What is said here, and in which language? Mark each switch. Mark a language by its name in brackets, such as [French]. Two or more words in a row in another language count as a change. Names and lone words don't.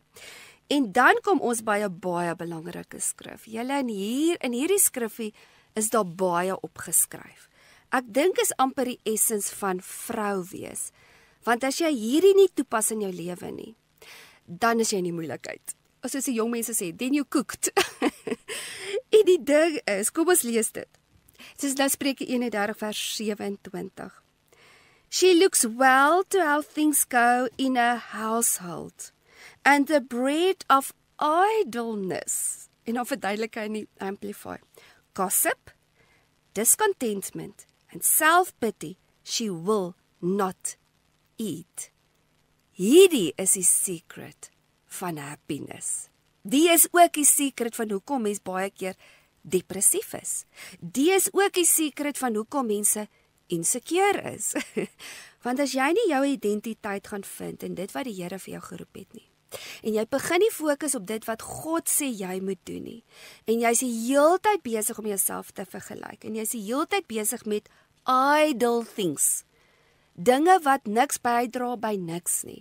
[Afrikaans] En dan kom ons by 'n baie belangrike skrif. Julle in hierdie skrifgie is daar baie opgeskryf. Ek dink is amper die essens van vrou wees. Want as jy hierdie nie toepas in jou lewe nie, dan is jy in die moeilikheid. As die jong mense sê, [English] then you cooked. [Afrikaans] En die ding is, kom ons lees dit. Soos nou Spreuke 31 vers 27. [English] She looks well to how things go in a household, and the bread of idleness, [Afrikaans] en dan verduidelik hy in die Amplify, [English] gossip, discontentment, and self-pity, she will not eat. [Afrikaans] Hierdie is die secret van happiness. Die is ook die secret van hoekom mens baie keer depressief is. Die is ook die secret van hoekom mense insecure is. Want as jy nie jou identiteit gaan vind in dit wat die Here vir jou geroep het nie, en jy begin nie fokus op dit wat God sê jy moet doen nie, en jy is die heeltyd besig om jouself te vergelyk, en jy is die heeltyd besig met [English] idle things, [Afrikaans] dinge wat niks bydra by niks nie.